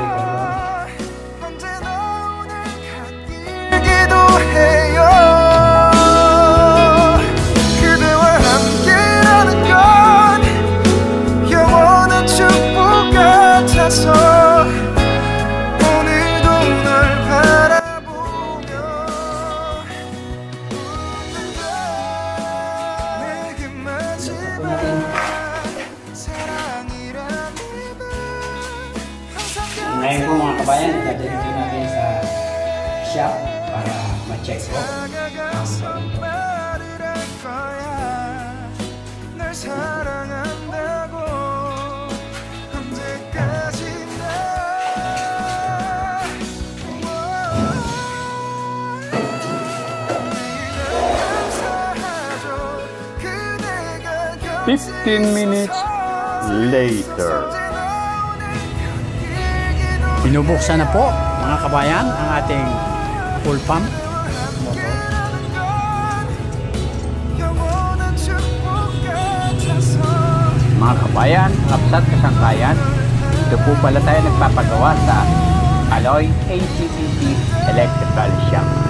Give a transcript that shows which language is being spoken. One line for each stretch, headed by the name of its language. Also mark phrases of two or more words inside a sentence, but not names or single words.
Korean: 언제나 오늘 갓길 기도해요 그대와 함께라는 건 영원한 축복 같아서 오늘도 널 바라보며 웃는다 내게 마지막 사랑이란 이름 항상
Filipino: Ngayon po mga kabayan, dadalhin natin sa shop para ma-check po.
Korean: 다가가서 말을 할 거야 널 사랑한다고 언제까지나 매일 널 감사하죠 그대가 곁에
English: 15 minutes later.
Filipino: Binubuksan na po mga kabayan ang ating
English: full pump.
Filipino: Mga kabayan, kapsat kasangkayan, ito po pala tayo nagpapagawa sa Alloy ACTC Electrical Shop.